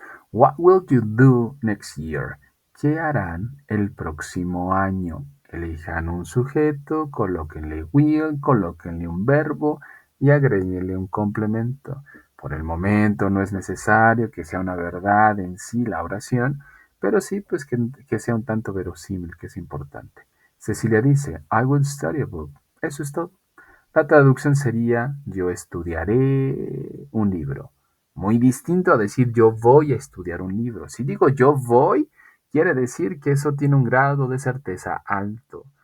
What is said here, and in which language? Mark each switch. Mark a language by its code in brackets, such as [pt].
[en] What will you do next year? [es] ¿Qué harán el próximo año? Elijan un sujeto, colóquenle will, colóquenle un verbo y agréguenle un complemento. Por el momento no es necesario que sea una verdad en sí la oración, pero sí pues que sea un tanto verosímil, que es importante. [en] Cecilia [es] dice, [en] I will study a book. [es] Eso es todo. La traducción sería yo estudiaré un libro. Muy distinto a decir yo voy a estudiar un libro. Si digo yo voy, quiere decir que eso tiene un grado de certeza alto.